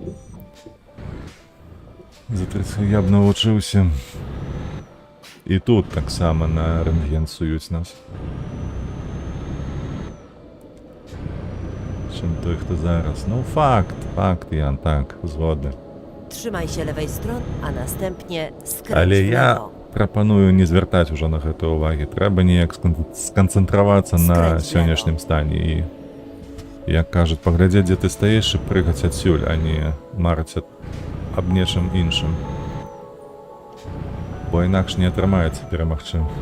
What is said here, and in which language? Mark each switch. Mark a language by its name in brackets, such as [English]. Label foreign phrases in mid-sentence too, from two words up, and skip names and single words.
[Ukrainian] За 30 я б навчився. І тут так само на рентген сують нас. Чим той, хто зараз. Ну, факт, Ян, так, згоден. [Polish] Trzymaj się lewej strony, a następnie skręć [Belarusian] Але [Polish] w [Belarusian] я [Polish] lewo. [Belarusian] прапаную не звертаць уже на гэта увагі. Трэба неяк сканцэнтравацца на [Russian] Скрыть [Belarusian] сённяшнім стане і, як кажуць, паглядзець, дзе ты стаіш і прыгаць адсюль, а не марыць аб нечым іншым. Бо інакш не атрымаецца перамагчы.